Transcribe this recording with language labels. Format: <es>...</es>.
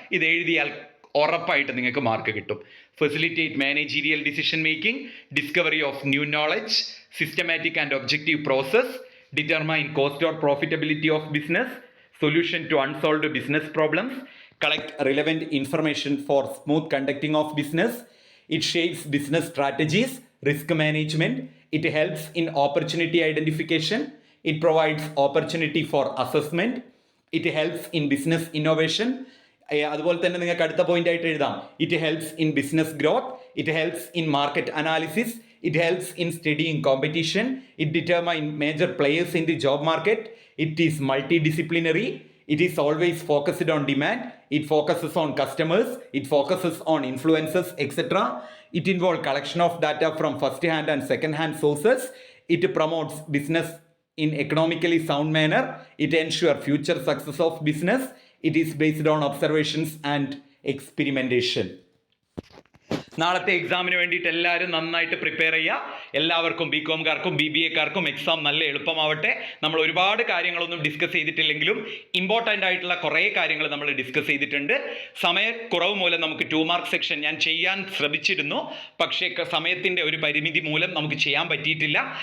<ml>ഇത് എഴുതിയാൽ ഉറപ്പായിട്ട് നിങ്ങൾക്ക് മാർക്ക് കിട്ടും.</ml> <en>Facilitate managerial decision making, discovery of new knowledge, systematic and objective process, determine cost or profitability of business, solution to unsolved business problems, collect relevant information for smooth conducting of business. It shapes business strategies, risk management. It helps in opportunity identification. It provides opportunity for assessment. It helps in business innovation.</en> <ml>അതുപോലെ തന്നെ നിങ്ങൾക്ക് അടുത്ത point ആയിട്ട് എഴുതാം.</ml> <en>It helps in business growth, it helps in market analysis, it helps in studying competition, it determine major players in the job market, it is multidisciplinary, it is always focused on demand, it focuses on customers, it focuses on influencers, etc. It involves collection of data from first hand and second hand sources. It promotes business in economically sound manner. It ensures future success of business. It is based on observations and experimentation.</en> <ml>നാളത്തെ എക്സാമിന് വേണ്ടിയിട്ട് എല്ലാവരും നന്നായിട്ട് prepare ചെയ്യുക. എല്ലാവർക്കും ബികോംകാർക്കും BBAക്കാർക്കും exam നല്ല എളുപ്പമാവട്ടെ. നമ്മൾ ഒരുപാട് കാര്യങ്ങളൊന്നും ഡിസ്കസ് ചെയ്തിട്ടില്ലെങ്കിലും ഇമ്പോർട്ടൻ്റ് ആയിട്ടുള്ള കുറേ കാര്യങ്ങൾ നമ്മൾ ഡിസ്കസ് ചെയ്തിട്ടുണ്ട്. സമയക്കുറവ് മൂലം നമുക്ക് 2 മാർക്ക് സെക്ഷൻ ഞാൻ ചെയ്യാൻ ശ്രമിച്ചിരുന്നു, പക്ഷേ സമയത്തിൻ്റെ ഒരു പരിമിതി മൂലം നമുക്ക് ചെയ്യാൻ പറ്റിയിട്ടില്ല.</ml>